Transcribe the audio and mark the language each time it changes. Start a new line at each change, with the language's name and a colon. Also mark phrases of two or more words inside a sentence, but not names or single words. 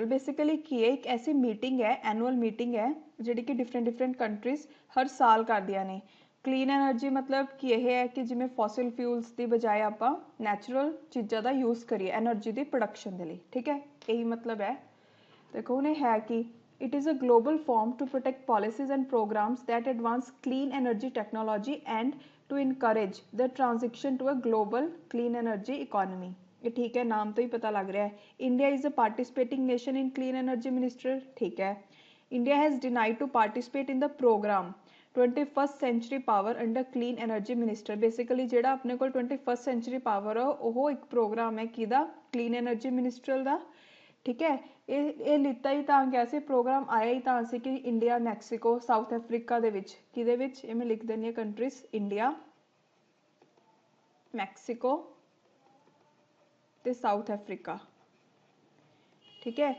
Punjabi: ਬੇਸਿਕਲੀ ਕੀ ਹੈ, ਇੱਕ ਐਸੀ ਮੀਟਿੰਗ ਹੈ,
English: annual meeting
Punjabi: ਹੈ ਜਿਹੜੀ ਕਿ
English: different countries
Punjabi: ਹਰ ਸਾਲ ਕਰਦੀਆਂ ਨੇ।
English: clean energy
Punjabi: ਮਤਲਬ ਕਿ ਇਹ ਹੈ ਕਿ ਜਿਵੇਂ
English: fossil fuels
Punjabi: ਦੀ ਬਜਾਏ ਆਪਾਂ ਨੈਚੁਰਲ ਚੀਜ਼ਾਂ ਦਾ ਯੂਜ਼ ਕਰੀਏ ਐਨਰਜੀ ਦੀ ਪ੍ਰੋਡਕਸ਼ਨ ਦੇ ਲਈ, ਠੀਕ ਹੈ। ਇਹੀ ਮਤਲਬ ਹੈ। ਦੇਖੋ ਹੁਣ ਇਹ ਹੈ ਕਿ
English: it is a global forum to protect policies and programs that advance clean energy technology and to encourage the transition to a global clean energy economy।
Punjabi: ਇਹ ਠੀਕ ਹੈ, ਨਾਮ ਤੋਂ ਹੀ ਪਤਾ ਲੱਗ ਰਿਹਾ ਹੈ।
English: India is a participating nation in clean energy ministry,
Punjabi: ਠੀਕ ਹੈ।
English: India has denied to participate in the program 21st century power under clean energy minister।
Punjabi: ਬੇਸਿਕਲੀ ਜਿਹੜਾ ਆਪਣੇ ਕੋਲ
English: 21st century power
Punjabi: ਆ ਉਹ ਇੱਕ ਪ੍ਰੋਗਰਾਮ ਹੈ ਕਿਹਦਾ,
English: clean energy ministerial
Punjabi: ਦਾ, ਠੀਕ ਹੈ। ਇਹ ਲਿੱਤਾ ਹੀ ਤਾਂ ਗਿਆ ਸੀ, ਪ੍ਰੋਗਰਾਮ ਆਇਆ ਹੀ ਤਾਂ ਸੀ ਕਿ ਇੰਡੀਆ, ਮੈਕਸੀਕੋ, ਸਾਊਥ ਅਫਰੀਕਾ ਦੇ ਵਿੱਚ, ਕਿਹਦੇ ਵਿੱਚ, ਇਹ ਮੈਂ ਲਿਖ ਦਿੰਦੀ ਹਾਂ ਕੰਟਰੀਜ਼, ਇੰਡੀਆ, ਮੈਕਸੀਕੋ ਤੇ ਸਾਊਥ ਅਫਰੀਕਾ, ਠੀਕ ਹੈ।